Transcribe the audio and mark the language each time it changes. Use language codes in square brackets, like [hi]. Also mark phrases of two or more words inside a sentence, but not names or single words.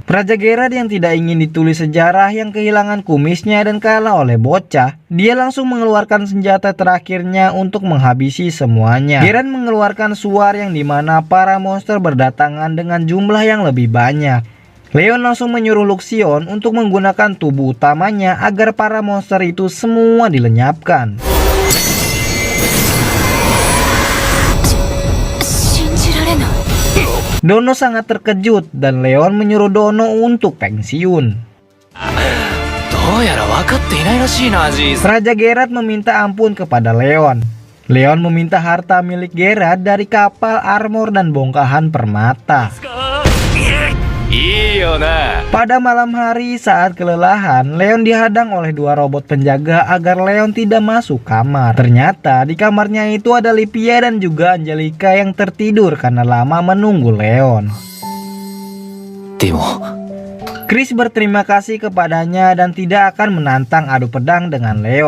[id] Raja Gerard yang tidak ingin ditulis sejarah yang kehilangan kumisnya dan kalah oleh bocah, dia langsung mengeluarkan senjata terakhirnya untuk menghabisi semuanya. Gerard mengeluarkan suar yang dimana para monster berdatangan dengan jumlah yang lebih banyak. Leon langsung menyuruh Luxion untuk menggunakan tubuh utamanya agar para monster itu semua dilenyapkan. [ja] 信じられない。 [id] Dono sangat terkejut dan Leon menyuruh Dono untuk pensiun. [ja] どうやら分かっていないらしいな、じいさん。 [id] Raja Gerard meminta ampun kepada Leon. Leon meminta harta milik Gerard dari kapal, armor, dan bongkahan permata. [ja] いいよな。 [id] Pada malam hari saat kelelahan, Leon dihadang oleh dua robot penjaga agar Leon tidak masuk kamar. Ternyata di kamarnya itu ada Lipia dan juga Angelica yang tertidur karena lama menunggu Leon. [ja] でも [id] Chris berterima kasih kepadanya dan tidak akan menantang adu pedang dengan Leon.